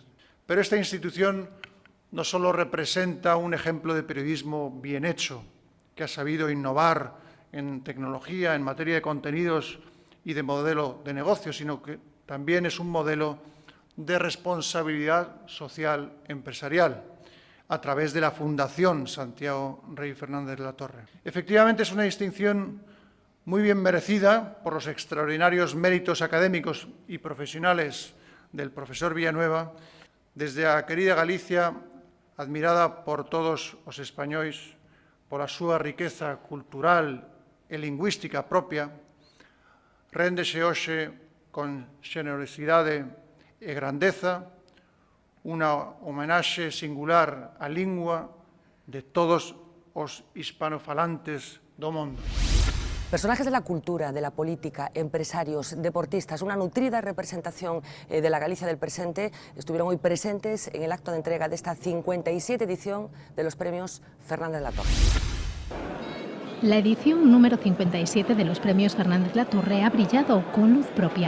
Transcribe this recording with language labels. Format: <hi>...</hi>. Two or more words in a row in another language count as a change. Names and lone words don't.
<es>Pero esta institución no solo representa un ejemplo de periodismo bien hecho, que ha sabido innovar en tecnología, en materia de contenidos y de modelo de negocio, sino que también es un modelo de responsabilidad social empresarial, a través de la Fundación Santiago Rey Fernández Latorre. Efectivamente, es una distinción muy bien merecida por los extraordinarios méritos académicos y profesionales del profesor Villanueva,</es> <gl>desde a querida Galicia, admirada por todos os españois, pola súa riqueza cultural e lingüística propia, réndese hoxe con xenerosidade e grandeza unha homenaxe singular á lingua de todos os hispanofalantes do mundo.</gl> <es>Personajes de la cultura, de la política, empresarios, deportistas, una nutrida representación de la Galicia del presente, estuvieron hoy presentes en el acto de entrega de esta 57 edición de los premios Fernández Latorre. La edición número 57 de los premios Fernández Latorre ha brillado con luz propia.</es>